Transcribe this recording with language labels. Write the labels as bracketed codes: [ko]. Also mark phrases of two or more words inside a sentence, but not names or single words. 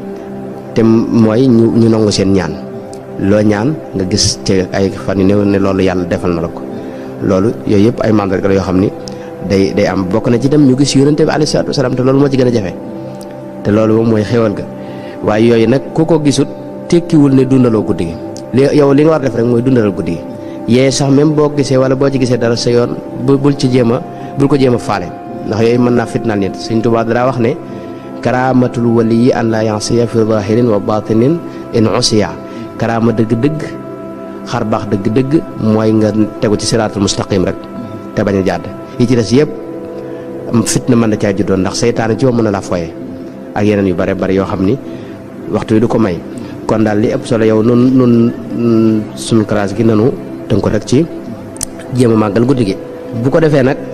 [wo] te mooy ñu nangu seen ñaan loo ñaan nga gis ci ay fan yu néew ne loolu yàlla defal na la ko loolu yooyu yëpp ay mandarga la yoo xam ni day am bokk na ci dem ñu gis yonente bi [ar] عليه الصلاة والسلام [wo] te loolu moo ci gën a jafe te loolu moom mooy xéwal ga waaye yooyu nag ku ko gisut tekkiwul ne dundaloo guddi gi yow li nga war def rek mooy dundalal guddi gi yee sax même boo gisee wala boo ci gisee dara sa yoon bul ko jéem a faale ndax yooyu mën naa fitnaal nit Sëñ Tuubaa dara wax ne [ar] كرامة الولي أن لا ينسى في ظاهر وباطن إن عصي كرامة [wo] dëgg-dëgg xar baax dëgg-dëgg mooy nga tegu ci [ar] الصراط المستقيم [wo] rek te bañ a jàdd yi ci des yëpp fitna mën na caa juddoon ndax seytaane ci mën na laa foye ak yeneen yu bare bare yoo xam ni waxtu wi du ko may kon daal li ëpp solo yow nun suñu classe gi nanu tënk ko rek ci jéem a màggal guddi gi bu ko defee nag